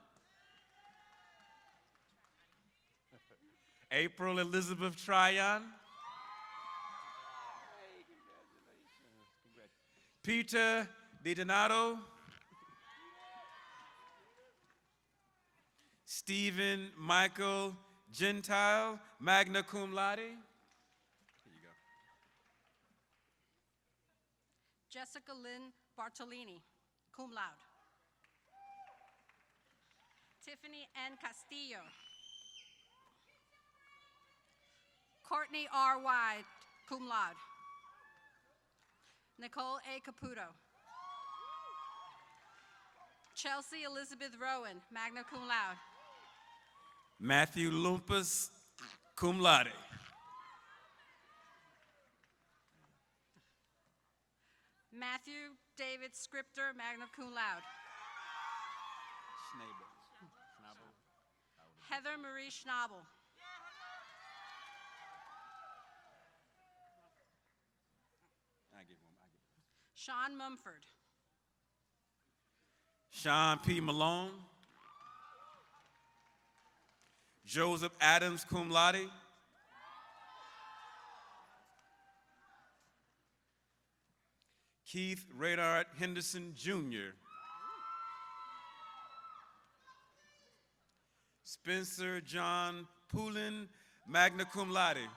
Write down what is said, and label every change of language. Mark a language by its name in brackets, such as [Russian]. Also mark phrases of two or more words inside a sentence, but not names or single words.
[English] April Elizabeth Tryon. Peter DiDonato. Stephen Michael Gentile, [Latin] magna cum laude. [English] Here you go. Jessica Lynn Bartolini, [Latin] cum laude. [English] Tiffany N. Castillo. Courtney R. White, [Latin] cum laude. [English] Nicole A. Caputo. Chelsea Elizabeth Rowan, [Latin] magna cum laude. [English] Matthew Lumpus, [Latin] cum laude. [English] Matthew David Scripter, [Latin] magna cum laude. [English] Heather Marie Schnabel. Sean Mumford. Sean P. Malone. Joseph Adams, [Latin] cum laude. [English] Keith Radard Henderson, Jr. Spencer John Poulin, [Latin] magna cum laude.